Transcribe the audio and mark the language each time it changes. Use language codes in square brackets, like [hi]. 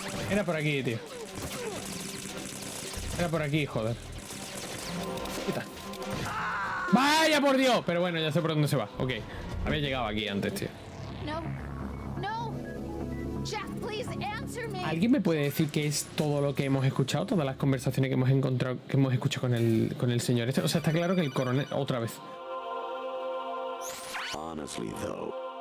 [es] Era por aquí, tío. Era por aquí, joder. Quita. ¡Vaya por Dios! Pero bueno, ya sé por dónde se va. Ok. Había llegado aquí antes, tío. [en] No. No. Jack, please answer. Answer me. [es] ¿Alguien me puede decir qué es todo lo que hemos escuchado? Todas las conversaciones que hemos encontrado, que hemos escuchado con el señor este. O sea, está claro que el coronel... Otra vez. [en] Honestly, though,